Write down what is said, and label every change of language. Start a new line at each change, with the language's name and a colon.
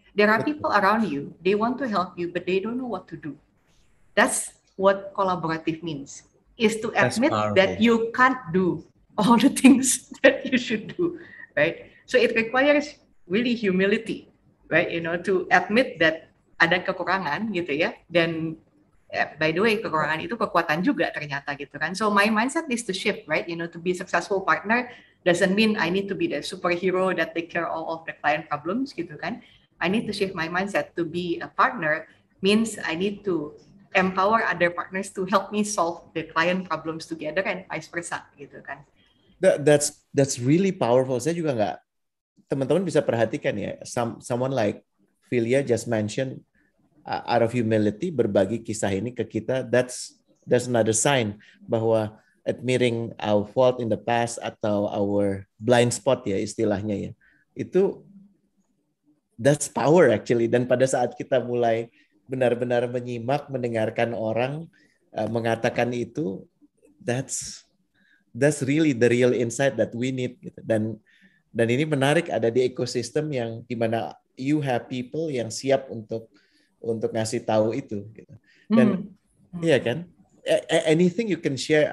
English: There are people around you. They want to help you, but they don't know what to do. That's what collaborative means. Is to admit that you can't do all the things that you should do, right? So it requires really humility, right? To admit that
Indonesian: ada kekurangan, gitu ya. Dan
English: by the way,
Indonesian: kekurangan itu kekuatan juga ternyata, gitu kan.
English: So my mindset is to shift, right? To be a successful partner doesn't mean I need to be the superhero that take care all of the client problems,
Indonesian: gitu kan.
English: I need to shift my mindset. To be a partner means I need to empower other partners to help me solve the client problems together and vice versa,
Indonesian: gitu kan.
English: That's really powerful.
Indonesian: Saya juga nggak, teman-teman bisa perhatikan ya,
English: someone like Philia just mentioned, out of humility
Indonesian: berbagi kisah ini ke kita.
English: That's another sign
Indonesian: bahwa
English: admitting our fault in the past
Indonesian: atau
English: our blind spot
Indonesian: ya istilahnya ya, itu
English: that's power actually.
Indonesian: Dan pada saat kita mulai benar-benar menyimak, mendengarkan orang mengatakan itu,
English: that's really the real insight that we need
Indonesian: gitu. Dan ini menarik, ada di ekosistem yang dimana
English: you have people
Indonesian: yang siap untuk ngasih tahu itu gitu. Dan iya kan,
English: anything you can share.